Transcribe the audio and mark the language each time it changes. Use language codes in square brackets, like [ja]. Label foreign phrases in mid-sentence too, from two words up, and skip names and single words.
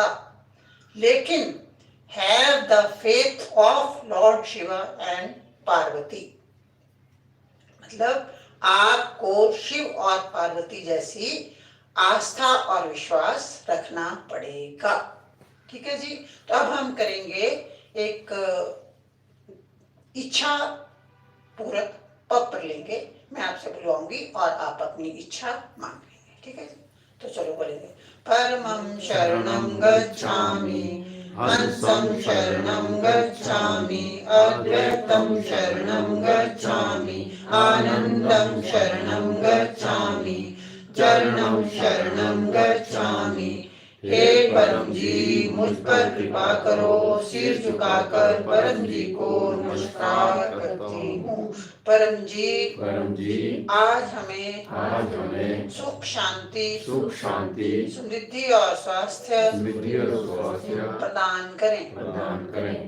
[hi] लेकिन [en] have the faith of Lord Shiva and Parvati, [hi] मतलब आपको शिव और पार्वती जैसी आस्था और विश्वास रखना पड़ेगा। ठीक है जी। तो अब हम करेंगे एक इच्छा पूरक पत्र लेंगे। मैं आपसे बुलवाऊंगी और आप अपनी इच्छा मांग लेंगे। ठीक है जी। तो चलो बोलेंगे। [pi] परमं शरणं गच्छामि, हंसं शरणं गच्छामि, अद्वैतं शरणं गच्छामि, आनंदं शरणं गच्छामि, चरणं शरणं गच्छामि। [hi] हे परम जी, मुझ पर कृपा करो। सिर झुकाकर परम जी को नमस्कार करती हूँ। परम जी, आज हमें सुख शांति समृद्धि और स्वास्थ्य प्रदान करें।